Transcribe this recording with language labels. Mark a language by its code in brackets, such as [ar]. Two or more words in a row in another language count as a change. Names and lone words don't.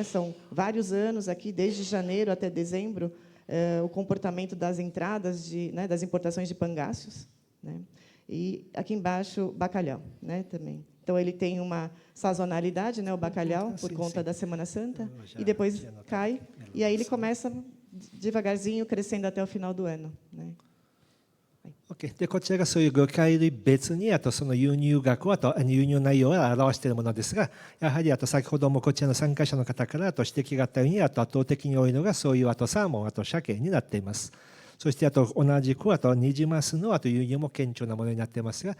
[pt] São vários anos aqui desde janeiro até dezembro o comportamento das entradas das importações de pangaços, né? E aqui embaixo bacalhau, né? Também. Então ele tem uma sazonalidade, né? O bacalhau por conta da Semana Santa e depois cai e aí ele começa devagarzinho crescendo até o final do ano, né? [ja] Okay. でこちらがそういう魚介類別にその輸入額輸入内容を表しているものですが、やはり先ほどもこちらの参加者の方から指摘があったように圧倒的に多いのがそういうサーモン、鮭になっています。そして同じくニジマスの輸入も顕著なものになっていますが、